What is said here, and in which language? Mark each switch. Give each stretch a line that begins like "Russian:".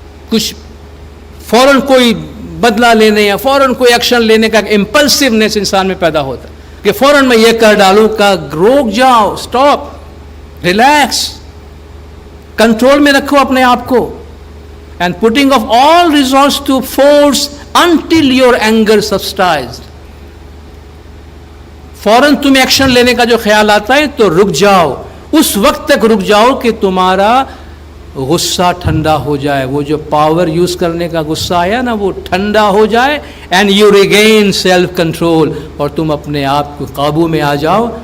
Urdu: کچھ فوراً کوئی بدلہ لینے یا فوراً کوئی ایکشن لینے کا امپلسونیس انسان میں پیدا ہوتا ہے کہ فوراً میں یہ کر ڈالوں کا. روک جاؤ، اسٹاپ، ریلیکس، کنٹرول میں رکھو اپنے آپ کو.
English: And putting of all resorts to force until your anger subsides.
Urdu: فوراً تمہیں ایکشن لینے کا جو خیال آتا ہے تو رک جاؤ، اس وقت تک رک جاؤ کہ تمہارا غصہ ٹھنڈا ہو جائے. وہ جو پاور یوز کرنے کا غصہ آیا نا وہ ٹھنڈا ہو جائے.
English: and you regain self control,
Urdu: اور تم اپنے آپ کو قابو میں آ جاؤ.